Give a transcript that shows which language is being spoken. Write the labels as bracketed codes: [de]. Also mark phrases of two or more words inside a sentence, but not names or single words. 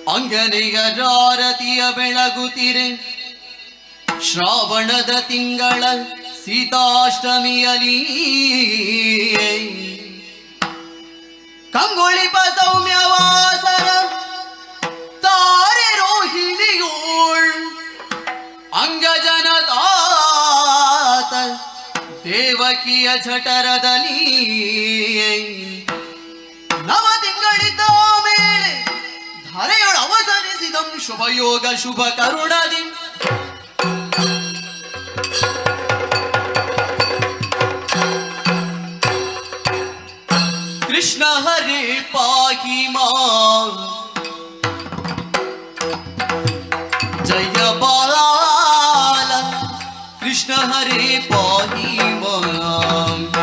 [kn] ಅಂಗನೆಯರಾರತಿಯ ಬೆಳಗುತ್ತಿರೆ ಶ್ರಾವಣದ ತಿಂಗಳ ಸೀತಾಷ್ಟಮಿಯಲಿ ಕಂಗೊಳಿಪ ಸೌಮ್ಯವಾಸರ ತಾರೆ ರೋಹಿಣಿಯೋಳ್ ಅಂಗಜನತಾತ ದೇವಕಿಯ ಜಠರದಲ್ಲಿ ನವ ತಿಂಗಳಿದ್ದ ಮೇಲೆ ಧರೆಯೊಳ ಅವತರಿಸಿದಂ ಶುಭಯೋಗ ಶುಭ ಕರುಣದಿ [sa] कृष्ण हरे पाहि मां जय बाला कृष्ण हरे पाहि मां